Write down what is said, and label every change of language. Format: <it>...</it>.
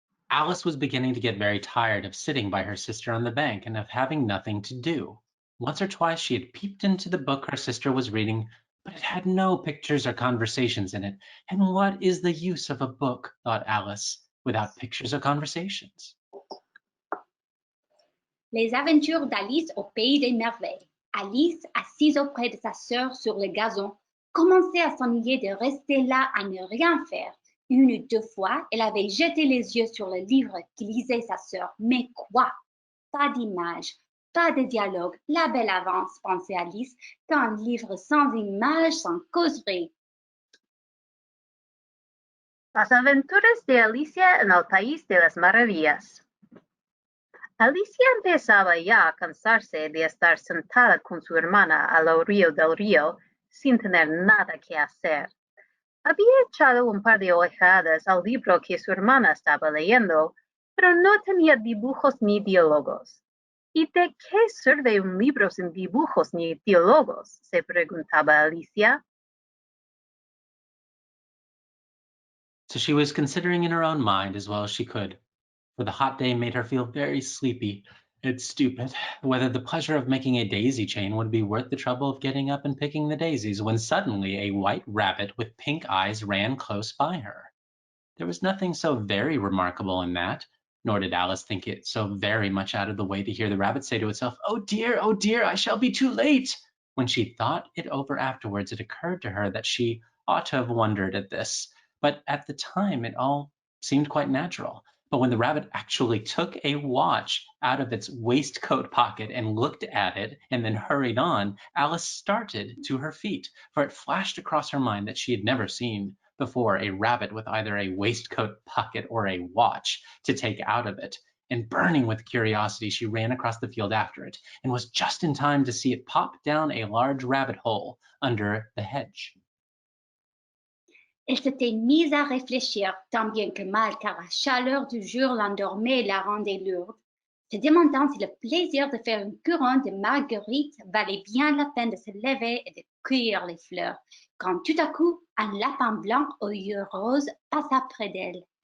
<en>Alice was beginning to get very tired of sitting by her sister on the bank and of having nothing to do. Once or twice she had peeped into the book her sister was reading, but it had no pictures or conversations in it. And what is the use of a book, thought Alice, without pictures or conversations?</en> <fr>Les aventures d'Alice au pays des merveilles. Alice, assise auprès de sa sœur sur le gazon, commençait à s'ennuyer de rester là à ne rien faire. Une ou deux fois, elle avait jeté les yeux sur le livre que lisait sa sœur. Mais quoi? pas d'images, pas de dialogue. La belle avance, pensait Alice, qu'un livre sans images, sans causerie.</fr> <es>Las aventuras de Alicia en el País de las Maravillas. Alicia empezaba ya a cansarse de estar sentada con su hermana a la orilla del río sin tener nada que hacer. Había echado un par de ojeadas al libro que su hermana estaba leyendo, pero no tenía dibujos ni diálogos. ¿Y de qué sirve un libro sin dibujos ni diálogos?, se preguntaba Alicia.</es> <en>So she was considering in her own mind as well as she could, for the hot day made her feel very sleepy and stupid, whether the pleasure of making a daisy chain would be worth the trouble of getting up and picking the daisies, when suddenly a white rabbit with pink eyes ran close by her. There was nothing so very remarkable in that, nor did Alice think it so very much out of the way to hear the rabbit say to itself, oh dear, I shall be too late." When she thought it over afterwards, it occurred to her that she ought to have wondered at this, but at the time it all seemed quite natural. But when the rabbit actually took a watch out of its waistcoat pocket and looked at it and then hurried on, Alice started to her feet, for it flashed across her mind that she had never seen before a rabbit with either a waistcoat pocket or a watch to take out of it. And burning with curiosity, she ran across the field after it, and was just in time to see it pop down a large rabbit hole under the hedge.</en> <fr>Elle s'était mise à réfléchir tant bien que mal, car la chaleur du jour l'endormait et la rendait lourde, se demandant si le plaisir de faire une couronne de marguerites valait bien la peine de se lever et de cueillir les fleurs, quand tout à coup un lapin blanc aux yeux roses passa près d'elle.</fr>